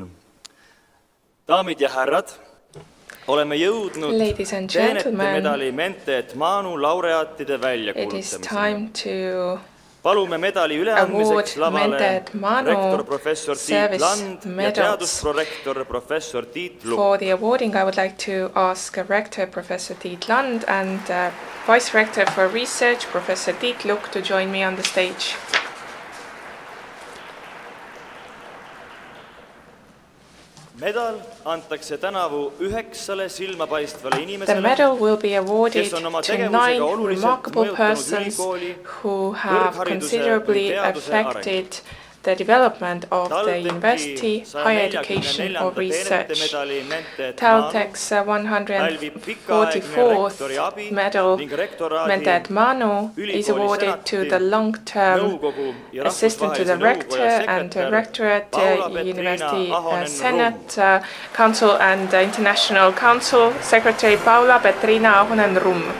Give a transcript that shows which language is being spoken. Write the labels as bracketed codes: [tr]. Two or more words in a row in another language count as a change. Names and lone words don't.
[et] Daamid ja härrad, oleme jõudnud teenete medali Mente et Manu laureaatide väljakuulutamisele. Palume medali üleandmiseks lavale rektor professor Tiit Land ja teadusprorektor professor Tiit Lukk. [en] For the awarding, I would like to ask Rector Professor Tiit Land and Vice Rector for Research Professor Tiit Lukk to join me on the stage. [et] Medal antakse tänavu 9 silmapaistvale inimesele, [en] The medal will be awarded to 9 remarkable persons who have considerably affected the development of the university, higher education or research. TalTech's 144th medal, Mente et Manu, is awarded to the long-term assistant to the rector and rectorate, University Senate, Council and International Council, Secretary Paula Petrina Ahonen-Rumm.